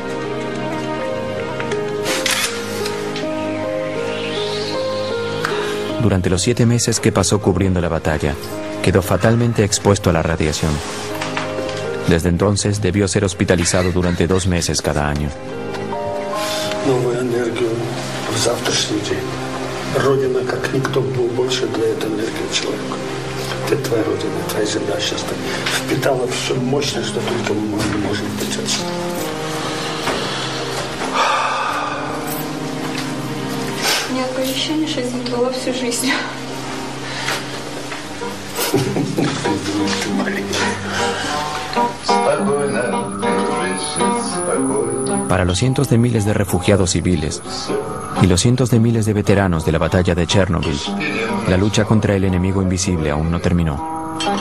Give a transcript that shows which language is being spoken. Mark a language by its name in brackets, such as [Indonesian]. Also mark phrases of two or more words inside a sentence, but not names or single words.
[Spanish] Durante los 7 meses que pasó cubriendo la batalla, quedó fatalmente expuesto a la radiación. Desde entonces debió ser hospitalizado durante 2 meses cada año. [Russian] Новую энергию в завтрашний день. Родина, как никто, был больше для этой энергии человека. Это твоя родина, твоя земля сейчас впитала все мощное, что только мы можем впитать. У меня такое ощущение, что здесь была всю жизнь. [Spanish] Para los cientos de miles de refugiados civiles y los cientos de miles de veteranos de la batalla de Chernobyl, la lucha contra el enemigo invisible aún no terminó.